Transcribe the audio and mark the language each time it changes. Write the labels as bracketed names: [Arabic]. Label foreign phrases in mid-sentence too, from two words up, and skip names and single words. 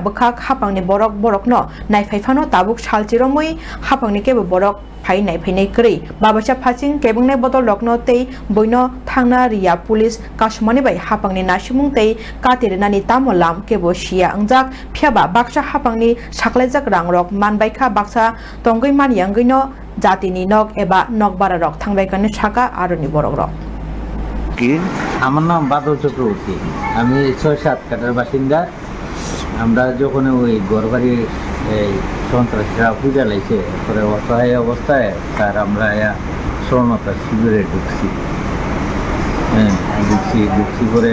[Kok Borok] bkhak hapangni borok no naifhaifano tabuk salchiromoi hapangni kebo borok phai naifhainai kri babasa phaching kebungnai botol rokno tei boino thangna riya police kasmani bai hapangni nasimung tei katirnani tamolam kebo sia angjak phiaba baksa hapangni saklaijak rangrok manbaikha baksa tongoi mani angino jatini nok eba nokbara rok thangbaikani saka aroni borok rok [Bangla] কি আমার নাম বাদল চক্রবর্তী আমি ৬-৭ কাটার বাসিন্দা আমরা যখন ওই ঘরবাড়ি এই সন্ত্রাসীরা পূজা লাইছে পরে অসহায় অবস্থায় তার আমরা শরণার্থী শিবিরে ঢুকছি ঢুকছি করে